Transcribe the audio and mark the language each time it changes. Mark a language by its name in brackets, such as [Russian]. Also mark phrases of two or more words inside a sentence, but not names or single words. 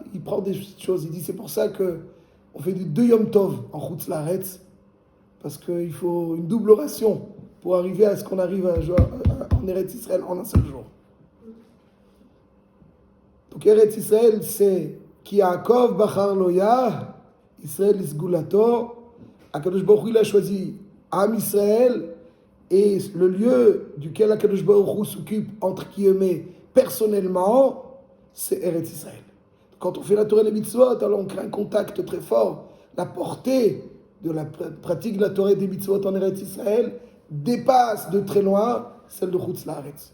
[French] Il prend des choses. Il dit, c'est pour ça qu'on fait 2 [Hebrew] יום טוב [French] en [Hebrew] חוץ לארץ, [French] parce qu'il faut une double ration pour arriver à ce qu'on arrive en [Hebrew] ארץ ישראל [French] en un seul jour. [Hebrew] Donc ארץ ישראל, c'est כי יעקב בחר לו יה, ישראל לסגולתו. הקדוש ברוך הוא, [French] il a choisi [Hebrew] עם ישראל, [French] et le lieu duquel [Hebrew] הקדוש ברוך הוא [French] s'occupe, entre guillemets, personnellement, c'est [Hebrew] ארץ ישראל. [French] Quand on fait la Torah et les mitzvot, alors on crée un contact très fort. La portée de la pratique de la Torah et des mitzvot en [Hebrew] ארץ ישראל [French] dépasse de très loin celle de [Hebrew] חוץ לארץ.